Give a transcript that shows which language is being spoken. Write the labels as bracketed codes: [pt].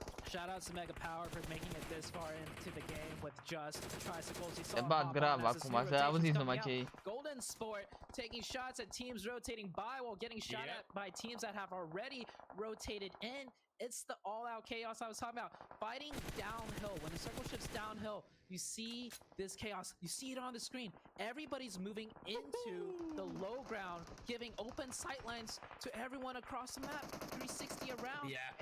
[en] Shout out to Mega Power for making it this far into the game with just tricycles. [ro] Se bat grav acum, să auziți numai ce e. [en] Golden Sport taking shots at teams rotating by while getting shot at by teams that have already rotated in. It's the all-out chaos I was talking about. Fighting downhill. When the circle shifts downhill, you see this chaos. You see it on the screen. Everybody's moving into the low ground, giving open sightlines to everyone across the map. 360 around. Yeah.